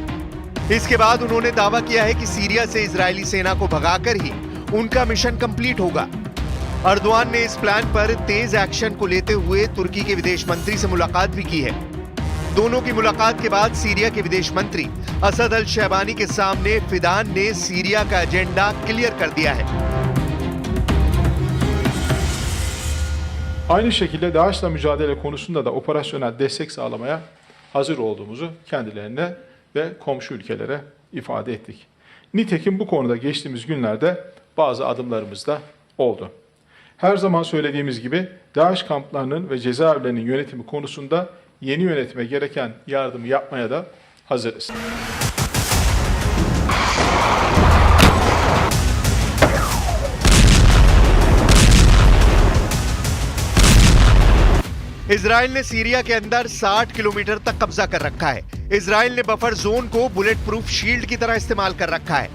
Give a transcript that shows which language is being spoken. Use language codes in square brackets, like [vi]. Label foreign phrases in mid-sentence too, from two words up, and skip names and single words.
[hi] इसके बाद उन्होंने दावा किया है कि सीरिया से इजरायली सेना को भगाकर ही उनका [en] mission complete [hi] होगा। अर्दवान ने इस प्लान पर तेज एक्शन को लेते हुए तुर्की के विदेश मंत्री से मुलाकात भी की है। दोनों की मुलाकात के बाद सीरिया के विदेश मंत्री असद अल शहबानी के सामने फिदान ने सीरिया का [en] agenda clear [hi] कर दिया है। [tr] Aynı şekilde DAEŞ'la mücadele konusunda da operasyonel destek sağlamaya hazır olduğumuzu kendilerine ve komşu ülkelere ifade ettik. Nitekim bu konuda geçtiğimiz günlerde bazı adımlarımız da oldu. Her zaman söylediğimiz gibi DAEŞ kamplarının ve cezaevlerinin yönetimi konusunda yeni yönetime gereken yardımı yapmaya da hazırız. [hi] इजराइल ने सीरिया के अंदर 60 किलोमीटर तक कब्जा कर रखा है। इजराइल ने [en] buffer zone [hi] को [en] bullet proof shield [hi] की तरह इस्तेमाल कर रखा है।